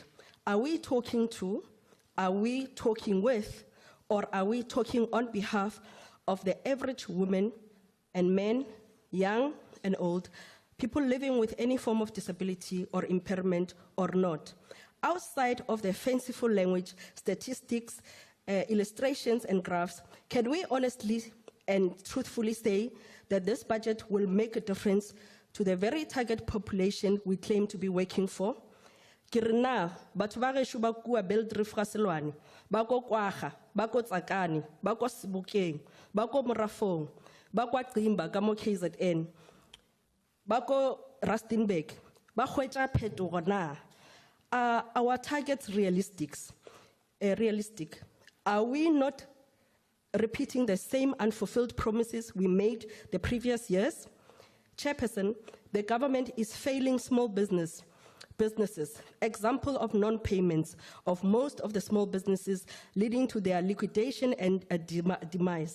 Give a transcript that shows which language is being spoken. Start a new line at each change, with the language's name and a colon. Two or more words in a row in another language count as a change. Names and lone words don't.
English: Are we talking to, are we talking with, or are we talking on behalf of the average woman and men, young and old, people living with any form of disability or impairment or not? Outside of the fanciful language, statistics, illustrations and graphs, can we honestly and truthfully say that this budget will make a difference to the very target population we claim to be working for?
Northern Sotho: Kirna, batho ba gešo ba kua Beldrift ga Selwane, ba ko Kwaga, ba ko Tsakane, ba ko Sebokeng, ba ko Morafong, ba kwa Qimba ka mo KZN, ba ko Rustenburg, ba hwetša phetogo na?
English: Are our targets realistic? Are we not repeating the same unfulfilled promises we made the previous years? Chairperson, the government is failing small businesses. Example of non-payments of most of the small businesses leading to their liquidation and demise.